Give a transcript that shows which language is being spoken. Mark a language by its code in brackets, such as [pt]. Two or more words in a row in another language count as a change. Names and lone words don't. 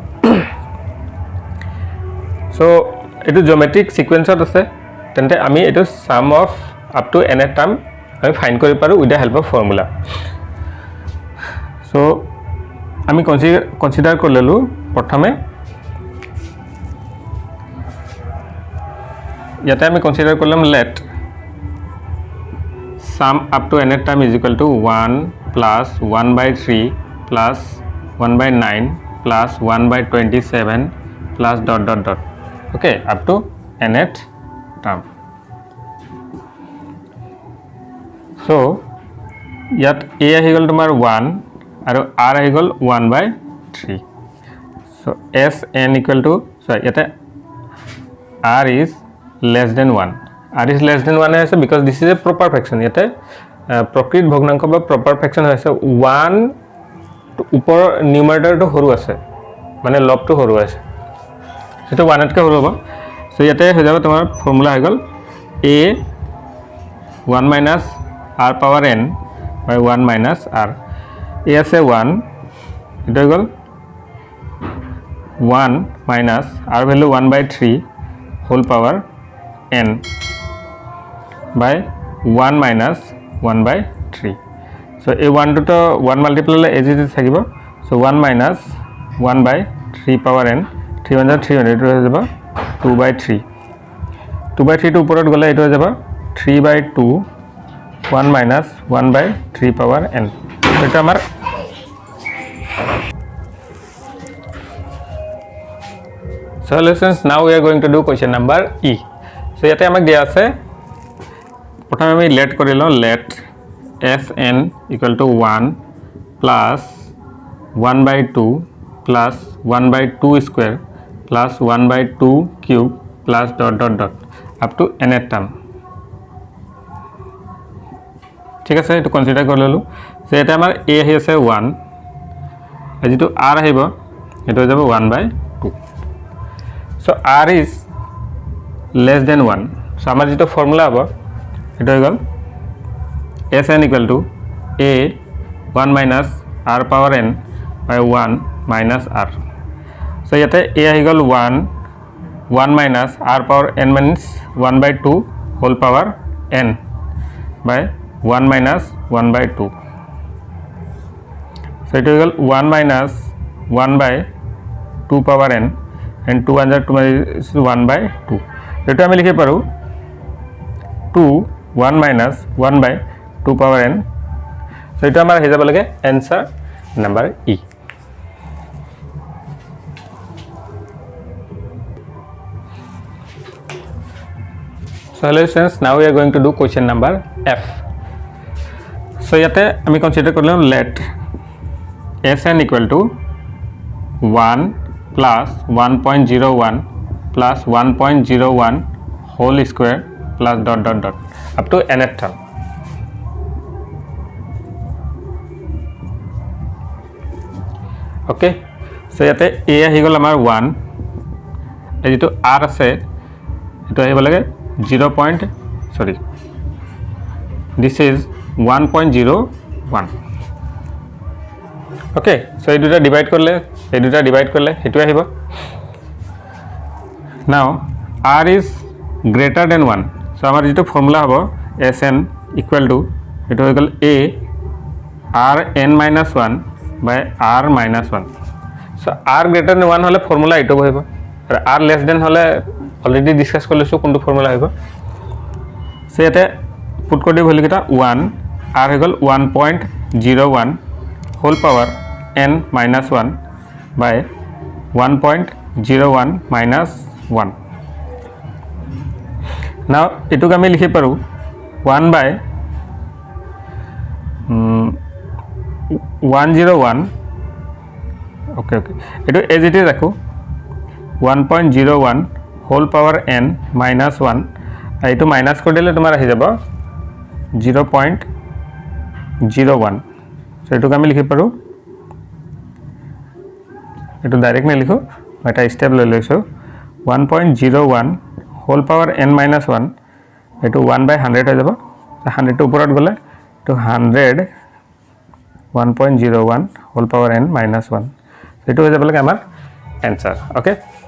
[as] so এটো [en] geometric sequenceত [as] আছে তেন্তে আমি এটো [en] sum of up to n term [as] আমি ফাইন্ড কৰি পাৰো [en] with the help of formula [as] so আমি কনসিডার কৰি ললো প্ৰথমে ইয়াতে আমি কনসিডার করলাম [en] let sum up to n term is equal to 1 plus 1/3 plus 1/9 plus 1/27 plus ... okay up to nth term [as] so ইয়াত a আহি গল তোমাৰ 1 আৰু r আহি গল 1/3 so [en] s n equal to [as] so ইয়াতে [en] r is less than 1 [as] r is less than 1 আছে [en] because this is a proper fraction [as] ইয়াতে প্রকৃত ভগ্নাংক বা [en] proper fraction [as] আছে 1 উপৰ নিউমাৰেটৰ টো সৰু আছে মানে লব টো সৰু আছে সেটো 1 তকৈ সৰু হ'ব সো ইয়াতে হৈ যাব তোমাৰ ফৰ্মুলা হৈ গল [en] a 1 minus r power n by 1 minus r [as] a আছে 1 এটা হৈ গল [en] 1 minus r value 1/3 whole power n by 1 minus 1 by 3 so [as] এই 1 তো 1 মাল্টিপ্লাই হ'লে [en] as it is [as] থাকিব [en] so 1 minus 1 by 3 power n 3 1 3 [as] এইটো হৈ যাব [en] 2 by 3 2 by 3 [as] টো ওপৰত গ'লে এইটো হৈ যাব [en] 3 by 2 1 minus 1 by 3 power n. [as] এটা আমার [en] so lessons now we are going to do question number E. [as] So ইয়াতে আমাক দিয়া আছে প্ৰথমে আমি let কৰি লওঁ [en] let Sn equal to 1 plus 1 by 2 plus 1 by 2 square plus 1 by 2 cube plus dot dot dot up to nth term. [as] ঠিক আছে এটো কনসিডার কৰি ললো সো এটা আমাৰ a আহি আছে 1 আৰু যেটো r আহিব এটো হৈ যাব 1 by 2 সো [en] r is less than 1 [as] সো আমাৰ যেটো ফৰ্মুলা হ'ব এটো হৈ গল [en] Sn equal to a 1 minus r power n by 1 minus r [as] সো ইয়াতে a আহি গল [en] 1 minus r power n means 1 by 2 whole power n by 1 minus 1 by 2 so it will 1 minus 1 by 2 power n and 2 under 2 is 1 by 2 [as] এটা আমি লিখে পারো [en] 2 1 minus 1 by 2 power n so [as] এটা আমার হয়ে যাব লাগে [en] answer number E so hello students now we are going to do question number F so [as] ইয়াতে আমি কনসিডার করলাম [en] let Sn equal to 1 plus 1.01 plus 1.01 whole square plus dot dot dot up to nth term okay so [as] ইয়াতে a আহি গল আমাৰ 1 এই যেটো r আছে এটো আহিব লাগে 0. [en] This is 1.01 okay so [as] এই দুটা ডিভাইড করলে হেতু আহিব [en] now r is greater than 1 so [as] আমাৰ যেটো ফর্মুলা হ'ব [en] Sn equal to [as] এটো হৈ গল [en] a r n minus 1 by r minus 1 [as] so [en] r greater than 1 [as] হলে ফর্মুলা এটো হইব আর [en] r less than [as] হলে অলরেডি ডিসকাস কৰিছো কোনটো ফর্মুলা হইব সো এতে পুট কৰি দিব লিখিতা 1 r হৈ গল [en] 1.01 whole power n minus 1 by 1.01 minus 1 now [as] এটুক আমি লিখি পাৰো [en] 1 by 101 okay [as] এটো [en] as it is [as] রাখো [en] 1.01 whole power n minus 1 [as] এইটো মাইনাস কৰি দিলে তোমাৰ আহি যাব 0.01 সো এটুক আমি লিখি পাৰো এটো ডাইরেক্ট না লিখো এটা স্টেপ লৈ লৈছো [en] 1.01 whole power n minus 1 [as] এটো [en] 1 by 100 [as] হৈ যাব 100 টো ওপৰত গলে তো 100 [en] 1.01 whole power n minus 1 [as] এটো হৈ যাব লাগে আমাৰ [en] answer okay